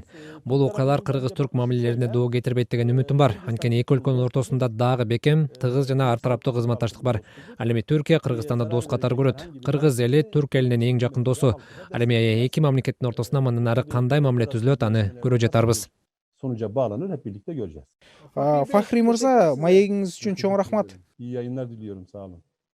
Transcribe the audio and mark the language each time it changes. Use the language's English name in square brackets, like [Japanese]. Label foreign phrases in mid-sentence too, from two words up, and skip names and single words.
[Kyrgyz] Бул окуялар кыргыз-түрк мамилелерине доо кетирбейт деген үмүтүм бар. Анткени эки өлкөнүн ортосунда дагы бекем, тыгыз жана ар тараптуу кызматташтык бар. Ал эми Түркия Кыргызстанды дос катары көрөт. Кыргыз эли түрк элинин эң жакын досу. Ал эми эки мамлекеттин ортосунда мындан ары кандай мамиле түзүлөт, аны көрө жатарбыз. [Turkish] Sonuca bağlanır, hep birlikte göreceğiz. [Kyrgyz] Фахри мырза, маегиңиз үчүн чоң рахмат. [Turkish] İyi yayınlar diliyorum, sağ olun.